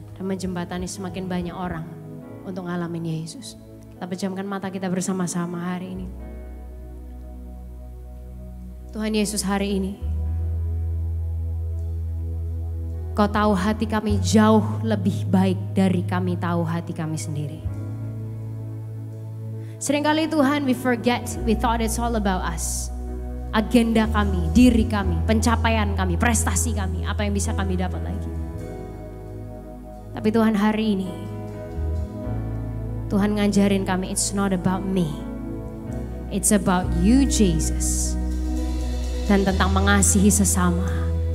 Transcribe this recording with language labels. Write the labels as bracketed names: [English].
[Indonesian] Dan menjembatani semakin banyak orang untuk ngalamin Yesus. Kita pejamkan mata kita bersama-sama hari ini. Tuhan Yesus, hari ini Kau tahu hati kami jauh lebih baik dari kami tahu hati kami sendiri. Seringkali Tuhan [English] we thought it's all about us. [Indonesian] Agenda kami, diri kami, pencapaian kami, prestasi kami, apa yang bisa kami dapat lagi. Tapi Tuhan hari ini, Tuhan ngajarin kami [English] it's not about me. It's about you Jesus. [Indonesian] Dan tentang mengasihi sesama.